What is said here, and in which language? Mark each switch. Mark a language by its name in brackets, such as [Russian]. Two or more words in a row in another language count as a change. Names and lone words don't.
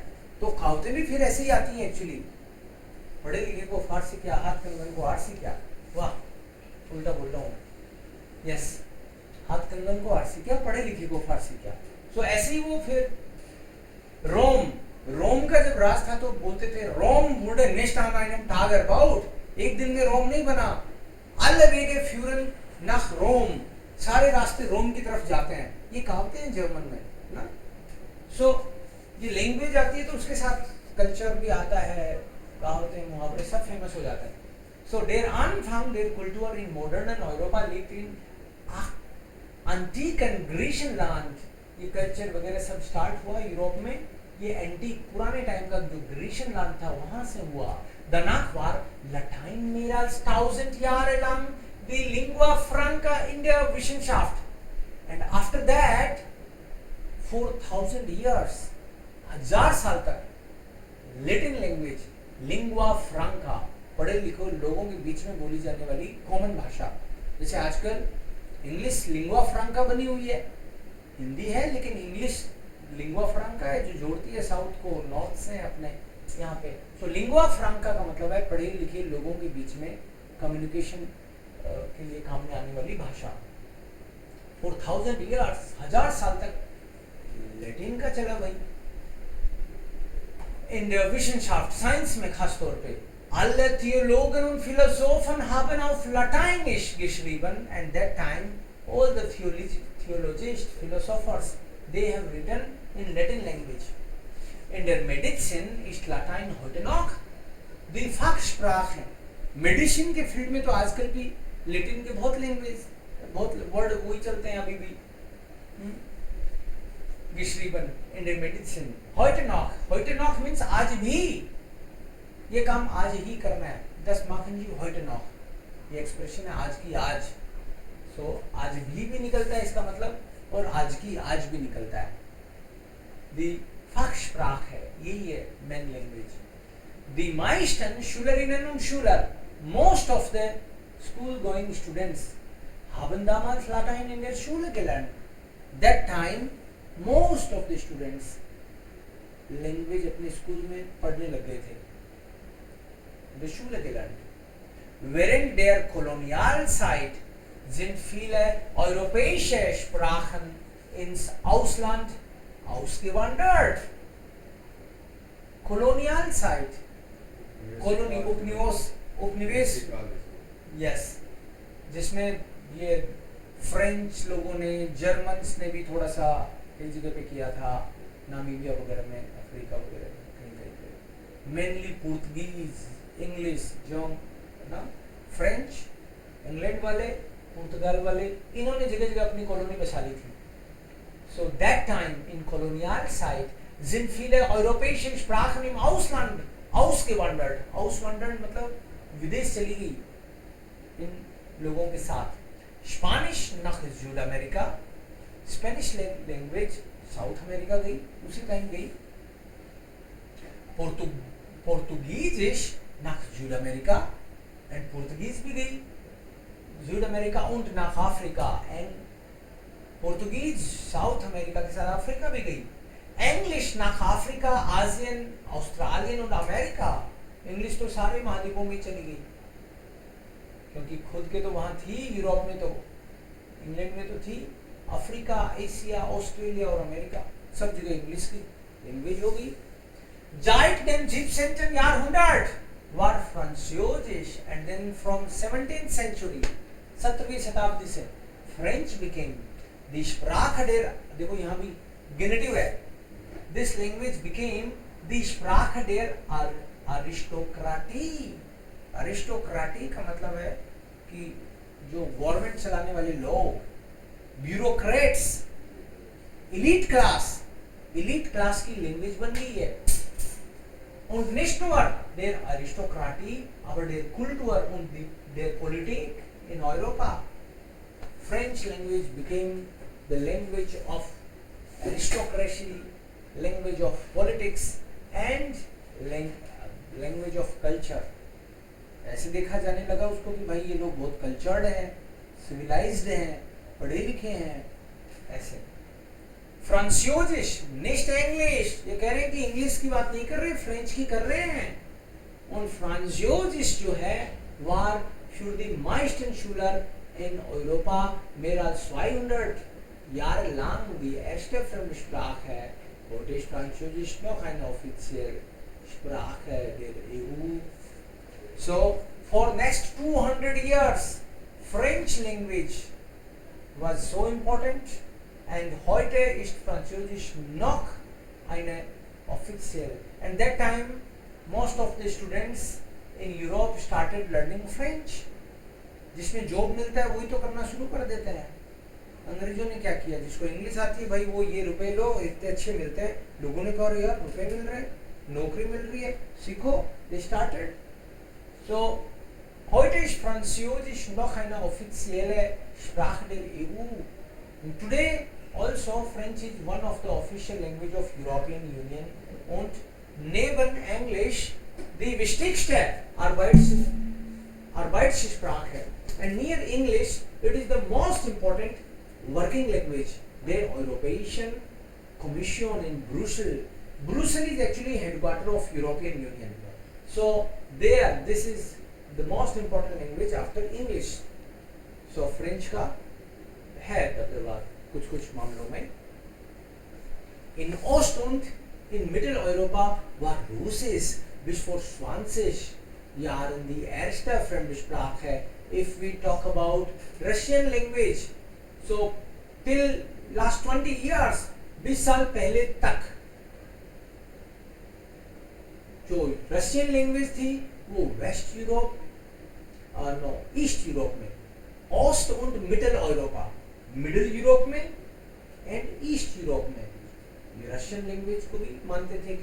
[Hindi] तो कहावतें भी फिर ऐसे ही आती हैं एक्चुअली, पढ़े लिखे को फारसी क्या, हाथ कंगन को आरसी क्या। वाह उल्टा बोल रहा हूँ, यस, हाथ कंगन को आरसी क्या, पढ़े लिखे को फारसी क्या। सो ऐसे ही वो फिर रोम का जब राज था तो बोलते थे रोम [German] wurde nicht an einem Tag erbaut, [Hindi] एक दिन में रोम नहीं बना। [German] alle Wege führen nach Rom, [Hindi] सारे रास्ते रोम की तरफ जाते हैं, ये कहावतें हैं जर्मन में ना। सो ये लैंग्वेज आती है तो उसके साथ कल्चर भी आता है, कहावतें मुहावरे सब फेमस हो जाता है। [German] सो der Anfang der Kultur in modernen Europa liegt in antiken Griechenland, [Hindi] ये कल्चर वगैरह सब स्टार्ट हुआ यूरोप में। ये एंटीक पुराने टाइम का जो [English] Grecian land [Hindi] था वहां से हुआ। [German] Danach war Latein mehr als 1000 Jahre lang die Lingua Franca in der Wissenschaft, [English] and after that 4000 years, [Hindi] 1000 साल तक [English] Latin language [Hindi] लिंगुआ फ्रांका, पढ़े लिखे लोगों के बीच में बोली जाने वाली कॉमन भाषा। जैसे आजकल इंग्लिश लिंगुआ फ्रांका बनी हुई है, हिंदी है लेकिन इंग्लिश लिंगुआ फ्रांका है जो जोड़ती है साउथ को नॉर्थ से अपने यहाँ पे। सो लिंगुआ फ्रांका का मतलब है पढ़े लिखे लोगों के बीच में कम्युनिकेशन के लिए काम में आने वाली भाषा। 4000 years, 1000 साल तक लैटिन का चला भाई। [German] In der Wissenschaft, [Hindi] साइंस में खास तौर पे, [German] alle Theologen und Philosophen haben auf Lateinisch geschrieben, [English] and that time all the theologists, philosophers, they have written in Latin language. [German] In der Medizin ist Latein heute noch die Fachsprache. [Hindi] मेडिसिन के फील्ड में तो आजकल भी लैटिन के बहुत लैंग्वेज, बहुत वर्ड वही चलते हैं अभी भी। [German] geschrieben in der Medizin. Heute noch [Hindi] means आज भी, ये काम आज ही करना है। [German] Das machen Sie heute noch, [Hindi] ये एक्सप्रेशन है आज की आज। सो आज भी निकलता है इसका मतलब, और आज की आज भी निकलता है। [German] The Fachsprache, [Hindi] यही है [English] main language. [German] Die meisten Schülerinnen und Schüler, [English] most of the school-going students, [German] haben damals Latein in der Schule gelernt. [English] That time, most of the students language [Hindi] अपने स्कूल में पढ़ने लग गए थे. [German] In der Schule gelernt. Während der Kolonialzeit sind viele europäische Sprachen ins Ausland ausgewandert. Kolonialzeit. Koloni उपनिवेश यस जिसमें ये फ्रेंच लोगों ने जर्मन्स ने भी थोड़ा सा कई जगह पे किया था, नामीबिया वगैरह में, अफ्रीका वगैरह में, कहीं कहीं पे मेनली पुर्तगीज इंग्लिश जो ना फ्रेंच इंग्लैंड वाले पुर्तगाल वाले इन्होंने जगह जगह अपनी कॉलोनी बसा ली थी. [English] So that time in [German] Kolonialzeit sind viele europäische Sprachen im Ausland ausgewandert. [Hindi] Auswandern मतलब विदेश चली गई इन लोगों के साथ. [German] Spanish nach Südamerika, [English] Spanish language [Hindi] साउथ अमेरिका गई, उसी टाइम गई. [German] Portugiesisch nach Südamerika [English] and Portugies [Hindi] भी गई [German] Südamerika und nach Afrika [English] and Portugies [Hindi] साउथ अमेरिका के साथ अफ्रीका भी गई. [German] English nach Afrika, Asien, Australien und Amerika. [Hindi] इंग्लिश तो सारे महाद्वीपों में चली गई क्योंकि खुद के तो वहां थी, यूरोप में तो, इंग्लैंड में तो थी, अफ्रीका, एशिया, ऑस्ट्रेलिया और अमेरिका सब जगह इंग्लिश की लैंग्वेज हो गई. [German] Seit dem 17. Jahrhundert war Französisch [English] and then from 17th century [Hindi] 17वीं शताब्दी से [English] French became the [German] Sprache der, [Hindi] देखो यहाँ भी गेनेटिव है, [English] this language became the [German] Sprache der Aristokratie. [Hindi] Aristokratie का मतलब है कि जो गवर्नमेंट चलाने वाले लोग, ब्यूरोक्रेट्स, [English] elite class [Hindi] की लैंग्वेज बन गई है. [German] Und nicht nur der Aristokratie, aber der Kultur und der Politik in Europa. [English] French language became the language of aristocracy, language of politics and language of culture. [Hindi] ऐसे देखा जाने लगा उसको कि भाई ये लोग बहुत कल्चर्ड हैं, सिविलाइज्ड हैं, पढ़े लिखे हैं. ऐसे फ्रांसीसिश nicht English, ये कह रहे हैं कि इंग्लिश की बात नहीं कर रहे, फ्रेंच की कर रहे हैं. और फ्रांसीसिश जो है [German] war für die meisten Schüler in Europa mehr als 200 Jahre lang die erste Fremdsprache. Heute ist Französisch noch eine offizielle Sprache der EU. [English] So for next 200 years French language was so important and [German] heute ist Französisch noch eine offizielle. [English] And that time most of the students in Europe started learning French. [Hindi] जिसमें जॉब मिलता है वही तो करना शुरू कर देते हैं. अंग्रेजों ने क्या किया, जिसको इंग्लिश आती है भाई वो ये रुपए लो, इतने अच्छे मिलते हैं. लोगों ने कहा यार रुपए मिल रहे हैं, नौकरी मिल रही है, सीखो. [English] They started. [German] So heute ist Französisch noch eine offizielle Sprache der EU. [English] And today also French is one of the official language of European Union [German] und neben English die wichtigste Arbeitssprache. [English] And near English, it is the most important working language. [German] Der Europäischen Kommission in Brussels. [English] Brussels is actually headquarter of European Union. So there, this is the most important language after English. [Hindi] So French का है तर्जबा कुछ मामलों में. [German] In Ost und in Mitteleuropa war Russisch bis vor 20 Jahren die erste Fremdsprache. [English] If we talk about Russian language, so till last 20 years, [Hindi] 20 साल पहले तक जो [English] Russian language [Hindi] थी वो वेस्ट यूरोप, ईस्ट यूरोप में, ओस्ट और मिडिल यूरोपा, मिडिल यूरोप में एंड ईस्ट यूरोप में ये [English] Russian language [Hindi] को भी मानते थे.